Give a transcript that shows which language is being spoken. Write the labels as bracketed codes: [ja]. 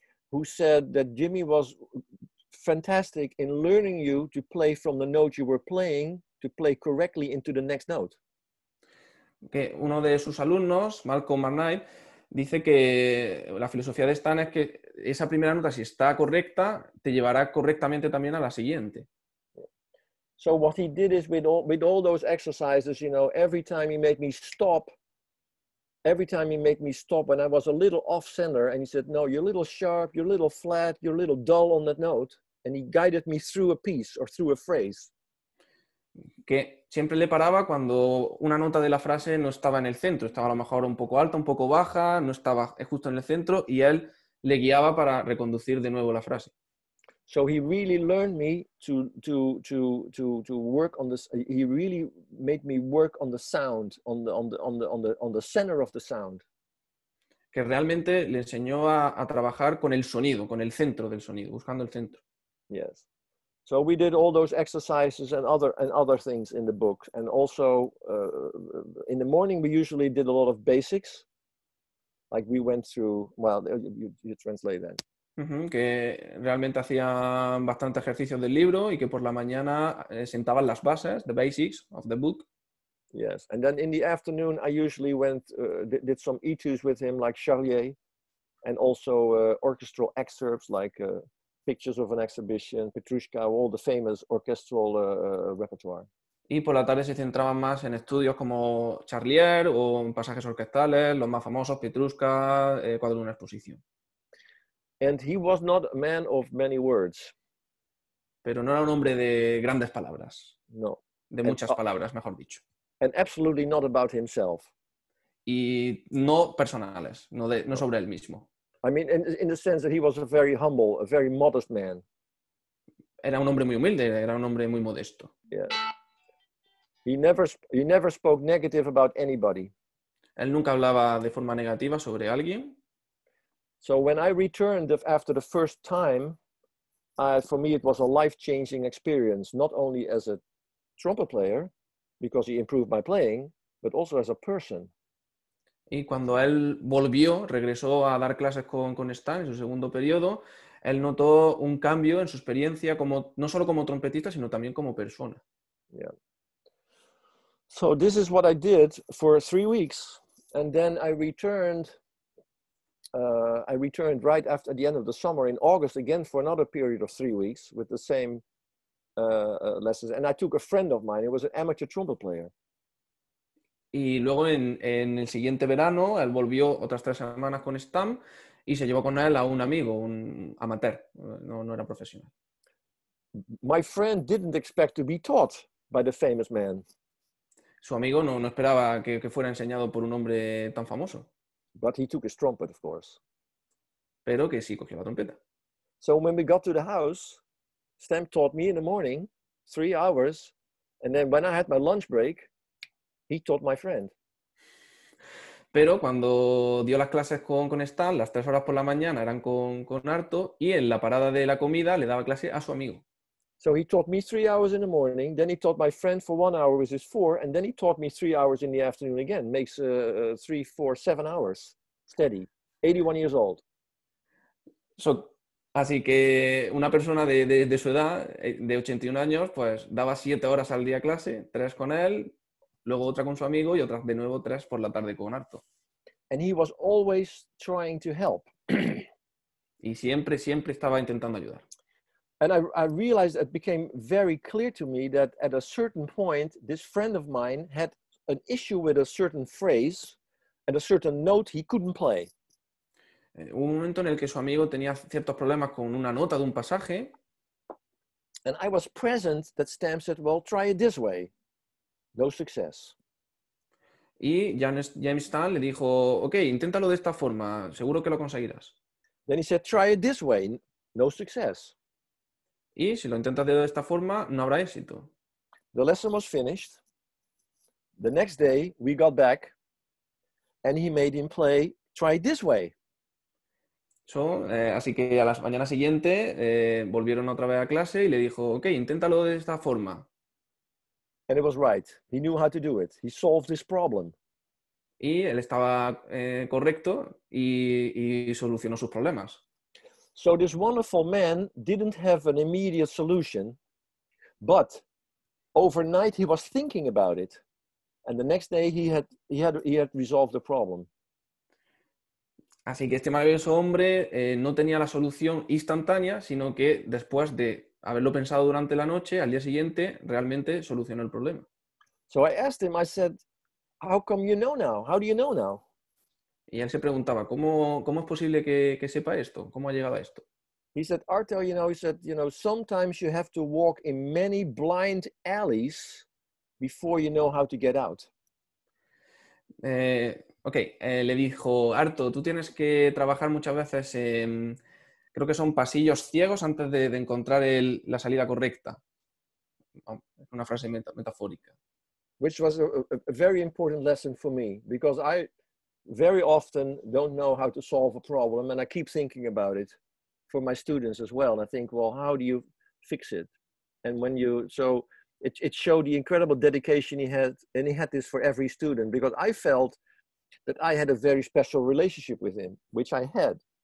[en] who said that Jimmy was fantastic in learning you to play from the note you were playing to play correctly into the next note. [es] Que uno de sus alumnos, Malcolm McKnight, dice que la filosofía de Stan es que esa primera nota, si está correcta, te llevará correctamente también a la siguiente. [en] So what he did is with all those exercises, you know, every time he made me stop when I was a little off center, and he said, no, you're a little sharp, you're a little flat, you're a little dull on that note, and he guided me through a piece or through a phrase. [es] Que siempre le paraba cuando una nota de la frase no estaba en el centro, estaba a lo mejor un poco alta, un poco baja, no estaba justo en el centro, y él le guiaba para reconducir de nuevo la frase. [en] So he really learned me to work on this. He really made me work on the sound, on the center of the sound. [es] Que realmente le enseñó a trabajar con el sonido, con el centro del sonido, buscando el centro. [en] Yes. So we did all those exercises and other things in the book, and also in the morning we usually did a lot of basics, like we went through. Well, you translate that. [es] Que realmente hacían bastante ejercicios del libro y que por la mañana sentaban las bases, [en] the basics of the book. Yes, and then in the afternoon I usually went did some etudes with him, like Charlier, and also orchestral excerpts like Pictures of an Exhibition, Petrushka, all the famous orchestral repertoire. [es] Y por la tarde se centraban más en estudios como Charlier o en pasajes orquestales, los más famosos, Petrushka, cuadro de una exposición. [en] And he was not a man of many words. [es] Pero no era un hombre de grandes palabras. [en] No. [es] De muchas palabras, mejor dicho. [en] And absolutely not about himself. [es] Y no personales, no sobre él mismo. [en] I mean, in the sense that he was a very humble, a very modest man. [es] Era un hombre muy humilde, era un hombre muy modesto. [en] Yeah. He never spoke negative about anybody. [es] Él nunca hablaba de forma negativa sobre alguien. [en] So when I returned after the first time, for me it was a life-changing experience, not only as a trumpet player, because he improved my playing, but also as a person. [es] Y cuando él regresó a dar clases con Stan en su segundo periodo, él notó un cambio en su experiencia no solo como trompetista, sino también como persona. [en] Yeah. So this is what I did for 3 weeks, and then I returned right after the end of the summer in August again for another period of 3 weeks with the same lessons. And I took a friend of mine, he was an amateur trumpet player. [es] Y luego en el siguiente verano, él volvió otras 3 semanas con Stan y se llevó con él a un amigo, un amateur, no era profesional. [en] My friend didn't expect to be taught by the famous man. [es] Su amigo no esperaba que fuera enseñado por un hombre tan famoso. [en] But he took his trumpet, of course. [es] Pero que sí cogió la trompeta. [en] So when we got to the house, Stan taught me in the morning, 3 hours, and then when I had my lunch break, he taught my friend. [es] Pero cuando dio las clases con Stan, las 3 horas por la mañana eran con Arto, y en la parada de la comida le daba clase a su amigo. [en] So he taught me 3 hours in the morning, then he taught my friend for 1 hour, which is 4, and then he taught me 3 hours in the afternoon again. Makes 3, 4, 7 hours steady. 81 years old. [es] Así que una persona de su edad, de 81 años, pues daba 7 horas al día clase, 3 con él, luego otra con su amigo y otras de nuevo 3 por la tarde con Arto. [en] And he was always trying to help. [es] Y siempre estaba intentando ayudar. [en] And I realized it became very clear to me that at a certain point, this friend of mine had an issue with a certain phrase and a certain note he couldn't play. [es] Hubo un momento en el que su amigo tenía ciertos problemas con una nota de un pasaje. [en] And I was present that Stam said, well, try it this way. No success. [es] Y James Stan le dijo, ok, inténtalo de esta forma, seguro que lo conseguirás. [en] Then he said, try it this way. No success. [es] Y si lo intentas de esta forma, no habrá éxito. [en] The lesson was finished. The next day, we got back, and he made him try this way. [es] Así que a la mañana siguiente volvieron otra vez a clase y le dijo, ok, inténtalo de esta forma. [en] And it was right. He knew how to do it. He solved this problem. [es] Y él estaba correcto y solucionó sus problemas. [en] So this wonderful man didn't have an immediate solution, but overnight he was thinking about it, and the next day he had resolved the problem. [es] Así que este maravilloso hombre no tenía la solución instantánea, sino que después de haberlo pensado durante la noche, al día siguiente realmente solucionó el problema. [en] So I asked him, I said, how come you know now? How do you know now? [es] Y él se preguntaba, ¿cómo es posible que sepa esto? ¿Cómo ha llegado a esto? [en] He said, Arto, he said, sometimes you have to walk in many blind alleys before you know how to get out. [es] Le dijo, Arto, tú tienes que trabajar muchas veces en, creo que son pasillos ciegos antes de encontrar la salida correcta. Es una frase metafórica. [en] Which was a very important lesson for me, because I very often don't know how to solve a problem, and I keep thinking about it for my students as well. And I think, well, how do you fix it? And so it showed the incredible dedication he had, and he had this for every student, because I felt that I had a very special relationship with him, which I had.